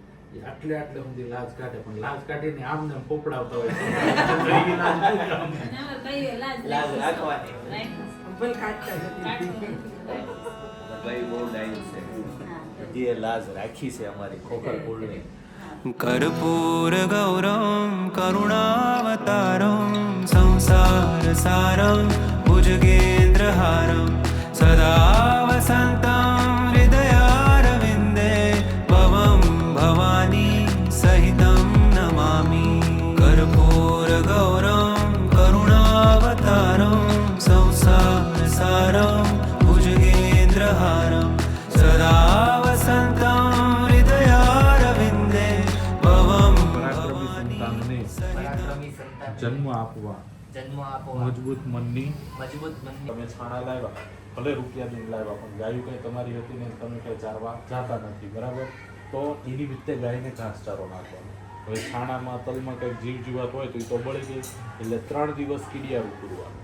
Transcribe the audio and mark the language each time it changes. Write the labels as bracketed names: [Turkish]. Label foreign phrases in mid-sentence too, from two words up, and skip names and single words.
[Gujarati] એ આટલે સુધી લાજ કાઢે, પણ લાજ કાઢીને આમ ને આમ પોપડાવતા હોય. એ લાજ શું કામ? ના કઈ લાજ લાજ રાખવાની. ભલે કાઢતા જતી. ભાઈ બહુ ડાયું છે. જે લાજ રાખી છે અમારી ખોખર કુળની. [Sanskrit] कर्पूर गौरम करुणावतारम संसार सारम भुजगेन्द्रहारम सदा वसन्तं हृदयारविन्दे भवं भवानी सहितं नमामि. कर्पूर गौरम करुणावतारम संसार सारम भुजगेन्द्रहारम सदा वसन्तं हृदयारविन्दे भवं [Gujarati] પરાક્રમી સંતાનને પરાક્રમી સંતાન જન્મ આપવા જન્મ આપો. મજબૂત મનની. મજબૂત મનની. તમે છાણા લાવ્યા, ભલે રૂપિયા દઈને લાવ્યા, પણ ગાયું કઈ તમારી હતી ને તમે કઈ ચારવા જાતા નથી. બરાબર. તો એની રીતે ગાયને ઘાસચારો નાખવાનો. હવે છાણામાં તલમાં કંઈક જીવ જીવાત હોય તો એ તો બળી ગઈ, એટલે 3 દિવસ કીડિયારું પૂરવાનું.